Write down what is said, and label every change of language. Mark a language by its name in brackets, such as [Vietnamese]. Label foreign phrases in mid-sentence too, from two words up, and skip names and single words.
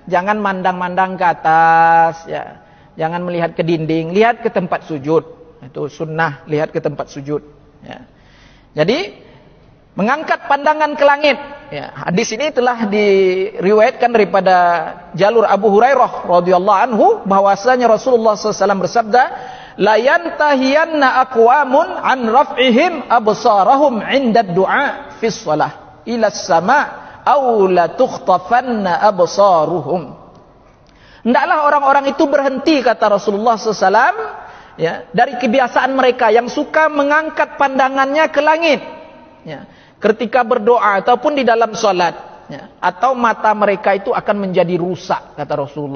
[Malay] Jangan mandang-mandang ke atas, ya. Jangan melihat ke dinding, lihat ke tempat sujud. Itu sunnah, lihat ke tempat sujud, ya. Jadi mengangkat pandangan ke langit. Ya, hadis ini telah diriwayatkan daripada jalur Abu Hurairah [Arabic] رضي الله عنه, [Malay] bahwasanya Rasulullah SAW bersabda, [Arabic] لا ينتهين أقوام عن رفعهم أبصارهم عند الدعاء في الصلاة إلى السماء أو لتخطفن أبصارهم. [Malay] Hendaklah orang-orang itu berhenti, kata Rasulullah SAW, ya, dari kebiasaan mereka yang suka mengangkat pandangannya ke langit, ya, ketika berdoa ataupun di dalam salat, ya, atau mata mereka itu akan menjadi rusak, kata Rasulullah SAW.